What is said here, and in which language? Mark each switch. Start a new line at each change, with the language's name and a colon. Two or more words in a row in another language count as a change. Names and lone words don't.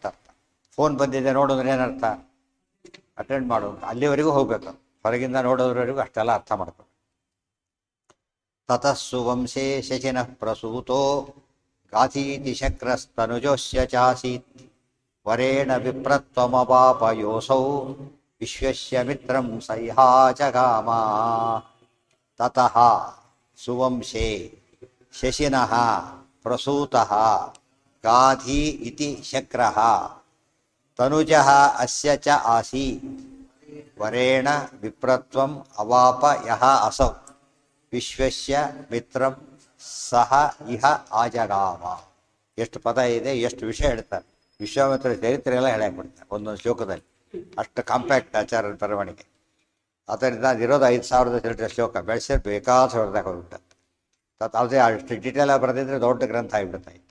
Kannada: ಫೋನ್ ಬಂದಿದೆ ನೋಡು ಅಂದ್ರೆ ಏನರ್ಥ, ಅಟೆಂಡ್ ಮಾಡು ಅಂತ. ಅಲ್ಲಿವರೆಗೂ ಹೋಗ್ಬೇಕು. ಹೊರಗಿಂದ ನೋಡೋದ್ರವರೆಗೂ ಅಷ್ಟೆಲ್ಲ ಅರ್ಥ ಮಾಡ್ಬೇಕು.
Sanskrit: ತತಸ್ಸು ವಂಶೇ ಶಚಿನಃ ಪ್ರಸೂತೋ ಗಾಥೀತಿ ಶಕ್ರಸ್ತನುಜೋಸ್ಯ ಚಾಸೀತ್ ವರೇಣ ವಿಪ್ರತ್ವಮಪಾಪ ಯೋಸೌ ವಿಶ್ವಸ್ಯ ಮಿತ್ರಂ ಸಹ್ಯಾಚಗಾಮ. ತತಃ ಸುವಂಶೇ ಶಶಿನಃ ಪ್ರಸೂತಃ ಗಾಧಿ ಇತಿ ಶಕ್ರಃ ತನುಜಃ ಅಸ್ಯ ಚ ಆಸೀತ್ ವರೇಣ ವಿಪ್ರತ್ವಂ ಅವಾಪ ಯಃ ಅಸೌ ವಿಶ್ವಸ್ಯ ಮಿತ್ರಂ ಸಹ ಇಹ ಆಜಗಾಮ.
Kannada: ಎಷ್ಟು ಪದ ಇದೆ, ಎಷ್ಟು ವಿಷಯ ಹೇಳ್ತಾರೆ. ವಿಶ್ವಾಮಿತ್ರ ಚರಿತ್ರೆ ಎಲ್ಲ ಹೇಳಾಕ್ಬಿಡ್ತಾರೆ ಒಂದೊಂದು ಶ್ಲೋಕದಲ್ಲಿ. ಅಷ್ಟು ಕಾಂಪ್ಯಾಕ್ಟ್ ಆಚಾರ್ಯರ ಬರವಣಿಗೆ. ಅದರಿಂದ ಅದಿರೋದು 5000 ಚಿಲ್ಲರೆ ಶ್ಲೋಕ. ಬೆಳೆಸಿದ್ರೆ ಬೇಕಾದ ಹೊರದಾಗ ಹೋಗ್ಬಿಟ್ಟಂತೆ. ಅದೇ ಅಷ್ಟು ಡೀಟೇಲಾಗಿ ಬರೆದಿದ್ರೆ ದೊಡ್ಡ ಗ್ರಂಥ ಆಗಿಬಿಡ್ತಾ ಇತ್ತು.